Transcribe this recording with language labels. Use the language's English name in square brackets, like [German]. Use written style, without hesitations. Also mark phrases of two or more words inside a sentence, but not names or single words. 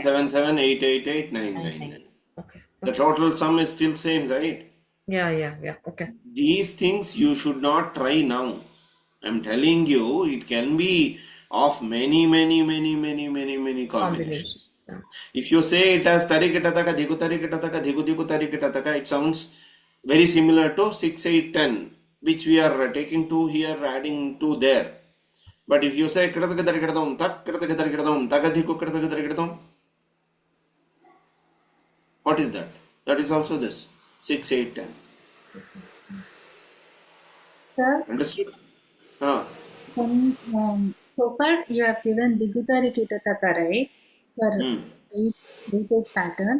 [English] 7, 7, 8, 8, 8, 9, 9, 9, 9. 9. Okay. The total sum is still same, right? Yeah. Okay. These things you should not try now. I'm telling you, it can be of many Combinations. combinations. Yeah. If you say it as tariketataka, digu tariketataka, digu digu tariketataka, it sounds very similar to 6, 8, 10, which we are taking 2 here, adding 2 there. But if you say kirataka tariketam, tak kirataka tariketam, takadiku kirataka tariketam, what is that? That is also this 6, 8, 10. Sir, Understood? Ah. so far you have given Digutari Kitataka, right? For Hmm. eight pattern.